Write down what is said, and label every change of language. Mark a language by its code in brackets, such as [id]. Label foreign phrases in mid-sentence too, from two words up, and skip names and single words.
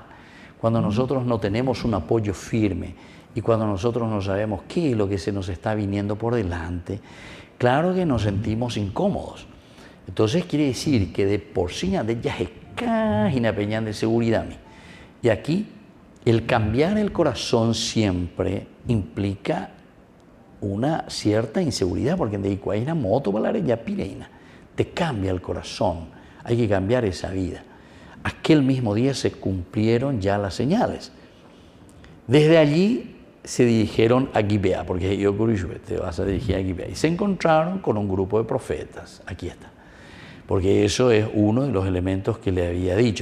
[es] Cuando nosotros no tenemos un apoyo firme y cuando nosotros no sabemos qué es lo que se nos está viniendo por delante, claro que nos sentimos incómodos. Entonces quiere decir que de por sí ya es una peña de seguridad. Y aquí el cambiar el corazón siempre implica una cierta inseguridad, porque de Icuaina moto ya pireina, te cambia el corazón, hay que cambiar esa vida. Aquel mismo día se cumplieron ya las señales. Desde allí se dirigieron a Gibea, porque yo te vas a dirigir a Gibea, y se encontraron con un grupo de profetas. Aquí está, porque eso es uno de los elementos que le había dicho.